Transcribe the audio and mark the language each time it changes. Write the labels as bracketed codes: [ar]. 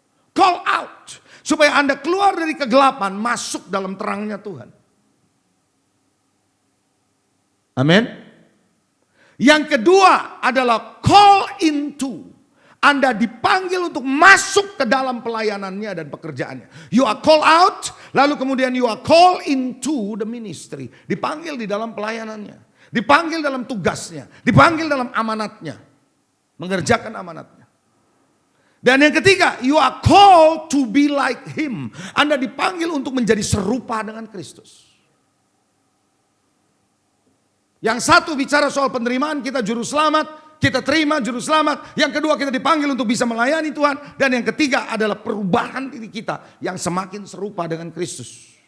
[en] Call out, [id] supaya Anda keluar dari kegelapan, masuk dalam terangnya Tuhan. Amin. Yang kedua adalah [en] call into. [id] Anda dipanggil untuk masuk ke dalam pelayanannya dan pekerjaannya. [en] You are called out, [id] lalu kemudian [en] you are called into the ministry. [id] Dipanggil di dalam pelayanannya, dipanggil dalam tugasnya, dipanggil dalam amanatnya, mengerjakan amanatnya. Dan yang ketiga, [en] you are called to be like him. [id] Anda dipanggil untuk menjadi serupa dengan Kristus. Yang satu bicara soal penerimaan, kita juru selamat, kita terima juru selamat. Yang kedua, kita dipanggil untuk bisa melayani Tuhan. Dan yang ketiga adalah perubahan diri kita yang semakin serupa dengan Kristus.